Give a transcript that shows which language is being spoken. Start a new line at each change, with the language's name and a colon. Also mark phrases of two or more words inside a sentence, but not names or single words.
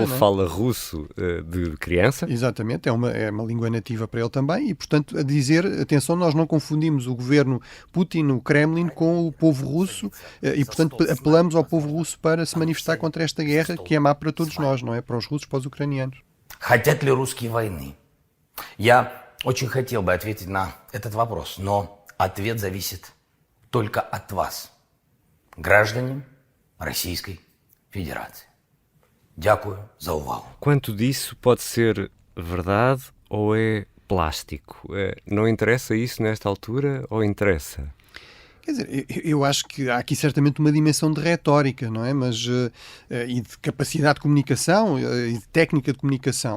Portuguese: Ele fala russo de criança. Exatamente, é uma língua nativa para ele também e, portanto, a dizer, atenção, nós não confundimos o governo Putin, o Kremlin, com o povo russo e, portanto, apelamos ao povo russo para se manifestar contra esta guerra que é má para todos nós, não é? Para os russos, para os ucranianos.
Russian: Хотят ли русские войны? Я очень хотел бы ответить на этот вопрос, но ответ зависит только от вас, граждане Российской Federação.
Ukrainian: Дякую за увагу.
Portuguese: Quanto disso pode ser verdade ou é plástico? Não interessa isso nesta altura ou interessa? Quer dizer, eu acho que há aqui certamente uma dimensão de retórica, não é? Mas, e de capacidade de comunicação e de técnica de comunicação.